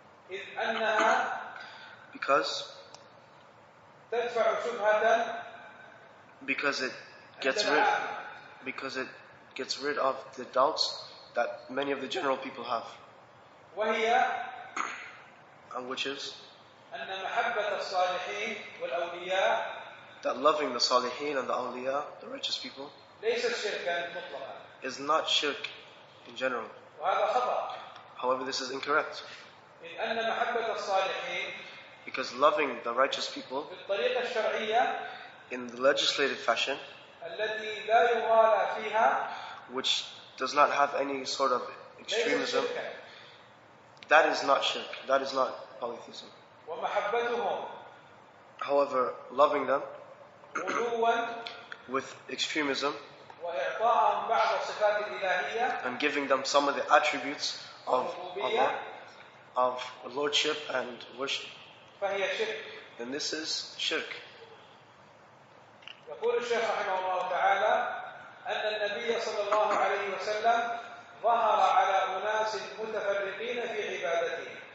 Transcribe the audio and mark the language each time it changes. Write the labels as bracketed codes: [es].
[ar] إذ أنها [en] because [ar] تدفع شبهة, [en] because it gets rid of the doubts that many of the general people have, [ar] وهي, [en] and which is [ar] أن محبة الصالحين والأولياء, [en] that loving the salihin and the awliya, the righteous people, [ar] ليست شركا مطلقا, [en] is not shirk in general. [ar] وهذا خطأ. [en] However, this is incorrect, [ar] إذ أن محبة الصالحين [en] because loving the righteous people [ar] بالطريقة الشرعية [en] in the legislated fashion, [ar] التي لا يغالى فيها, [en] which does not have any sort of [ar] ليست [en] extremism, [ar] شركا. [en] that is not shirk, that is not polytheism. [ar] ومحبتهم [en] However, loving them [ar] غلوا [en] with extremism [ar] وإعطاءهم بعض الصفات الإلهية [en] and giving them some of the attributes of [ar] والربوبية, [en] Allah, of lordship and worship, [ar] فهي شرك. [en] then this is shirk. [ar] يقول الشيخ رحمه الله تعالى أن النبي صلى الله عليه وسلم ظهر على أناس متفرقين في عبادته.